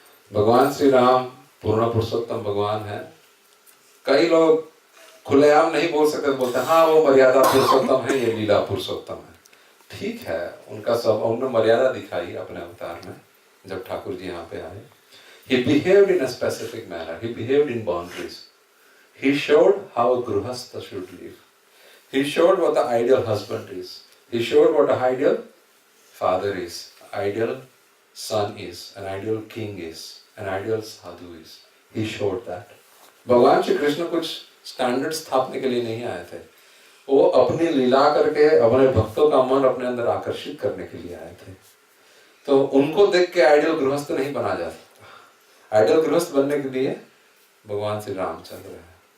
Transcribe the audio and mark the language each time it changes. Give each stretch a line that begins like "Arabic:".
Hindi: भगवान श्री राम पूर्ण पुरुषोत्तम भगवान है। कई लोग खुलेआम नहीं बोल सकते, बोलते हैं हाँ वो मर्यादा पुरुषोत्तम है, ये लीला पुरुषोत्तम है। ठीक है, उनका सब उन्होंने मर्यादा दिखाई अपने अवतार में जब ठाकुर जी यहाँ पे आए.
English: He behaved in a specific manner. He behaved in boundaries. He showed how a grihastha should live. He showed what the ideal husband is. He showed what an ideal father is, ideal son is, an ideal king is, an ideal sadhu is. He showed that.
Hindi: भगवान श्री कृष्ण कुछ standard स्थापने के लिए नहीं आए थे. वो अपनी लीला करके अपने भक्तों का मन अपने अंदर आकर्षित करने के लिए आए थे. तो उनको देख के आइडियल गृहस्थ नहीं बना जा सकता. आइडियल गृहस्थ बनने के लिए भगवान श्री रामचंद्र है.